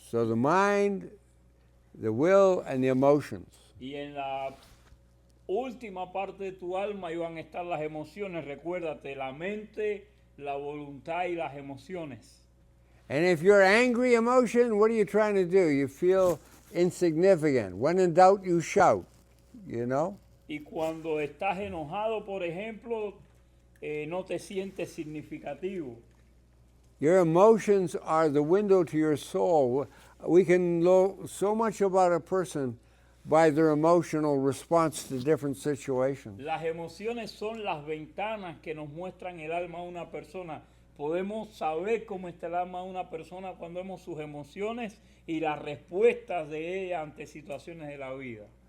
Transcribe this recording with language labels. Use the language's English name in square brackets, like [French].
[English] So the mind, the will, and the emotions. [Spanish] Y en la última parte de tu alma iban a estar las emociones, recuérdate, la mente, la voluntad y las emociones. [English] And if you're angry emotion, what are you trying to do? You feel insignificant. When in doubt, you shout, you know? [Spanish] Y cuando estás enojado, por ejemplo, no te sientes significativo. [English] Your emotions are the window to your soul. We can know so much about a person by their emotional response to different situations. [Spanish] Las emociones son las ventanas que nos muestran el alma de una persona. Podemos saber cómo está el alma de una persona cuando vemos sus emociones y las respuestas de ella ante situaciones de la vida.